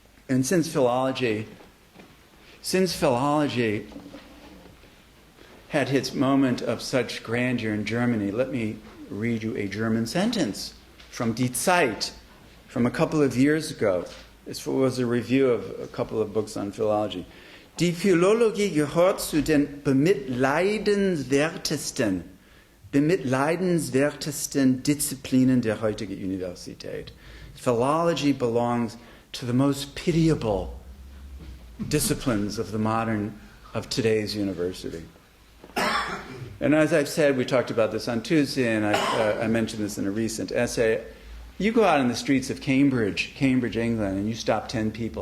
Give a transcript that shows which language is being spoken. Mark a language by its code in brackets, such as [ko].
[en] And since philology had its moment of such grandeur in Germany, let me read you a German sentence from Die Zeit from a couple of years ago. This was a review of a couple of books on philology. [de] Die Philologie gehört zu den bemitleidenswertesten Disziplinen der heutigen Universität. [en] Philology belongs to the most pitiable disciplines of today's university. And as I've said, we talked about this on Tuesday, and I mentioned this in a recent essay. You go out in the streets of Cambridge, England, and you stop 10 people.